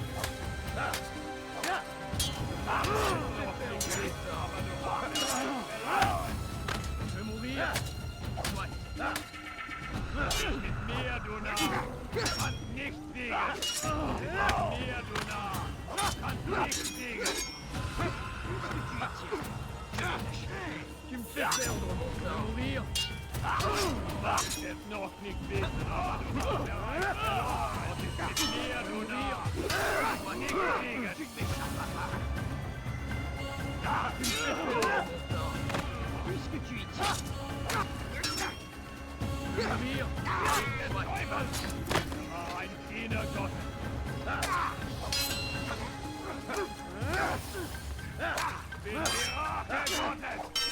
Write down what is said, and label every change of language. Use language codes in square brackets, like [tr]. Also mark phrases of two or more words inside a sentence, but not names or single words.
[fr] Je veux mourir. Soit. [de] Mit mir, du Narr! Kannst nicht siegen! Mit mir, du Narr! Kannst nicht siegen! [fr] Tu me fais perdre mon temps! Mourir! [de] Magst es noch nicht wissen, aber du hast erreicht! Und es mit mir, du Narr! Aber nicht siegen! [fr] Tu m'échapperas pas! Tu me fais perdre mon temps! Puisque tu y tiens! Mourir! [de] Ein Diener Gottes! Bin die Rache Gottes!